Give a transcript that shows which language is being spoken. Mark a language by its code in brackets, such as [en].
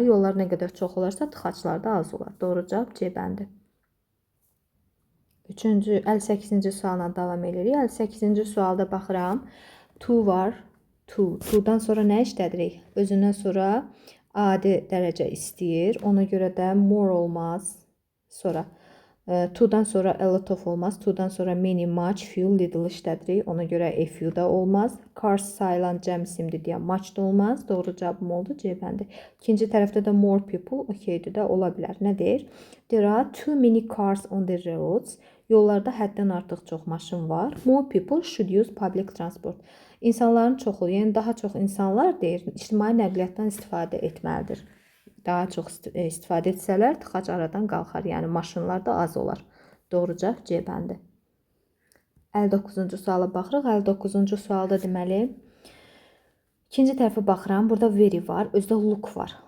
[az] Yollar nə qədər çox olarsa tıxaclar da az olar. Doğru cavab C bəndi. 58-ci sualla davam edirik. 58-ci sualda baxıram. To var. To-dan sonra nə işlədirik? Özündən sonra adi dərəcə istəyir. Ona görə də more olmaz. Sonra to-dan sonra a lot of olmaz. To-dan sonra many, much, few, little işlədirik. Ona görə a few da olmaz. Cars sayılan cəm isimdir deyə much da olmaz. Doğru cavabım oldu C bəndi. İkinci tərəfdə də [en] more people [az] okeydir də ola bilər. Nə deyir? [en] There are too many cars on the roads. [az] Yollarda həddən artıq çox maşın var. [en] More people should use public transport. [az] İnsanların çoxu, yəni daha çox insanlar deyir, ictimai nəqliyyatdan istifadə etməlidir. Daha çox istifadə etsələr, tıxac aradan qalxar, yəni maşınlar da az olar. Doğru cavab C bəndi. 59-cu suala baxırıq. 59-cu sualda deməli, ikinci tərəfə baxıram, burada very var, özdə look var.